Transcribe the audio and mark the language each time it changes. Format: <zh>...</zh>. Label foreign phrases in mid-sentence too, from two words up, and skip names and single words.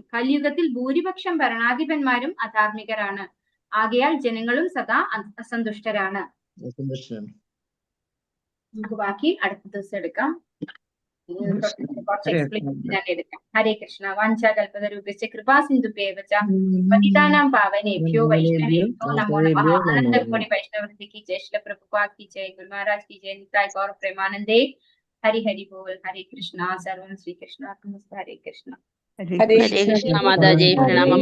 <ml>കലിയുഗത്തിൽ ഭൂരിപക്ഷം ഭരണാധിപന്മാരും അധാർമികരാണ്. ആകയാൽ ജനങ്ങളും സദാ അസന്തുഷ്ടരാണ്. നമുക്ക് ബാക്കി അടുത്ത ദിവസം എടുക്കാം.</ml> <sa>ഹരേ കൃഷ്ണ. വാഞ്ചാകൽപതരൂപസ്യ കൃപാ സിന്ധുഭ്യേവ ച പതിതാനാം പാവനേഭ്യോ വൈഷ്ണവേഭ്യോ നമോ നമഃ.</sa> <hi>अनन्तकोटि वैष्णववृन्द की जय, श्रील प्रभुपाद की जय, गुरु महाराज की जय,</hi> <bn>নিতাই গৌর প্রেমানন্দে.</bn> <hi>हरि हरि बोल. हरे कृष्णा.</hi> <sa>सर्वं श्री कृष्णार्पणमस्तु. हरे कृष्ण.</sa> <hi>हरे कृष्ण माता जी, प्रणाम।</hi>